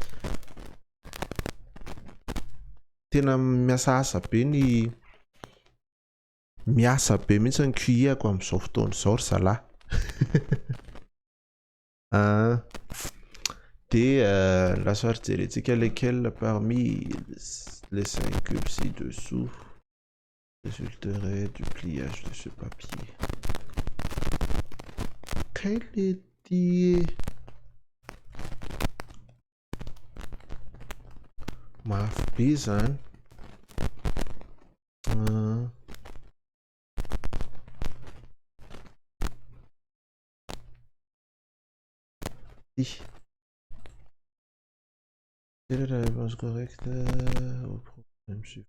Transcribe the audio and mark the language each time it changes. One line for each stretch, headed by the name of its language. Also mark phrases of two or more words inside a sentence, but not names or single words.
Malagasy: tena miasa be miasa be mihitsy ny QI-ako amin'izao fotoana izao ry zalahy dia lasa jerentsika
French: lesquels parmi les 5 ci-dessous résulterait du pliage de ce papier. Quel est
Malagasy: mafy be zany
French: quelle est la réponse correcte au problème suivant?